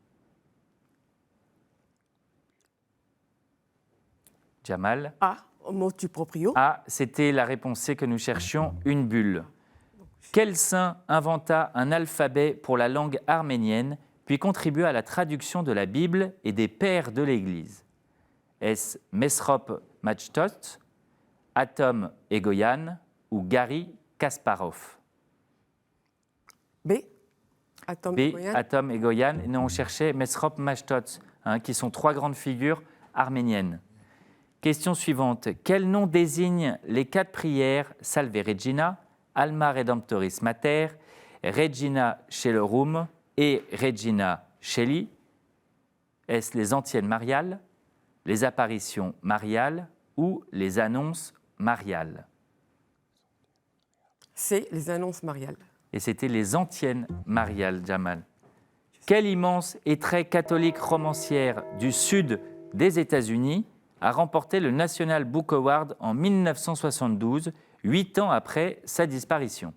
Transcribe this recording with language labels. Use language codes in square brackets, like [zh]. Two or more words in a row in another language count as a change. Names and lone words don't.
[fr] Jamal? [la] A, motu proprio. [fr] A, c'était la réponse C que nous cherchions, une bulle. Quel saint inventa un alphabet pour la langue arménienne, puis contribua à la traduction de la Bible et des pères de l'Église? Est-ce Mesrop Majtot, Atom Egoyan ou Gary Kasparov? B, Atom B, Egoyan. Atom Egoyan. Et nous, on cherchait Mesrop Majtot, qui sont 3 grandes figures arméniennes. Question suivante. Quel nom désigne les 4 prières Salve Regina, Alma Redemptoris Mater, Regina Celorum et Regina Celi? Est-ce les antiennes mariales, les apparitions mariales ou les annonces mariales? C'est les annonces mariales. Et c'était les antiennes mariales, Jamal. Quelle immense et très catholique romancière du sud des États-Unis a remporté le National Book Award en 1972, 8 ans après sa disparition?